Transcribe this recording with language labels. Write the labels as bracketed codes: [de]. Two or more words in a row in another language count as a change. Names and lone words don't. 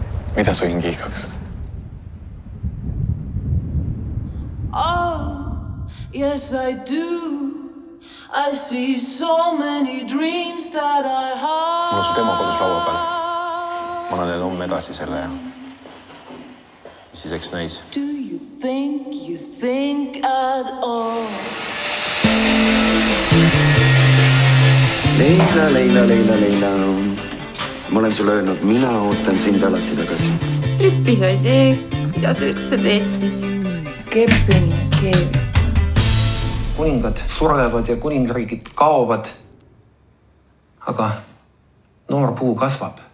[et] Mida su hingi igaks? [en] Oh, yes I do. I see so many dreams that I have. [et] Mul on su demo kodus laua peal. Ma annan teile homme edasi selle ja siis eks näis. [en] Do you think at all? Leila. [et] Ma olen sulle öelnud, mina ootan sind alati tagasi. Trippi sa ei tee. Mida sa üldse teed siis? Kepin ja keevitan. Kuningad surevad ja kuningriigid kaovad. Aga noor puu kasvab.